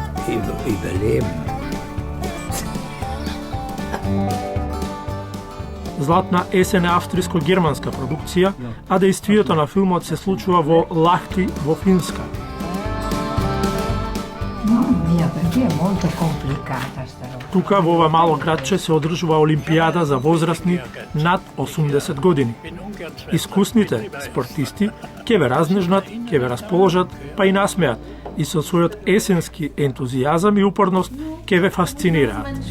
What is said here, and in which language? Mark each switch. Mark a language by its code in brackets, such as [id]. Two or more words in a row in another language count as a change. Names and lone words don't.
[de] überleben. [mk] Златна есен е австриско-германска продукција, а дејствието на филмот се случува во Лахти во Финска. [it] Mia, perché è molto complicata sta roba. [mk] Тука во ова мало градче се одржува Олимпијада за возрастни над 80 години. Искусните спортисти ќе ве разнежнат, ќе ве расположат, па и насмеат и со својот есенски ентузијазам и упорност ќе ве фасцинираат.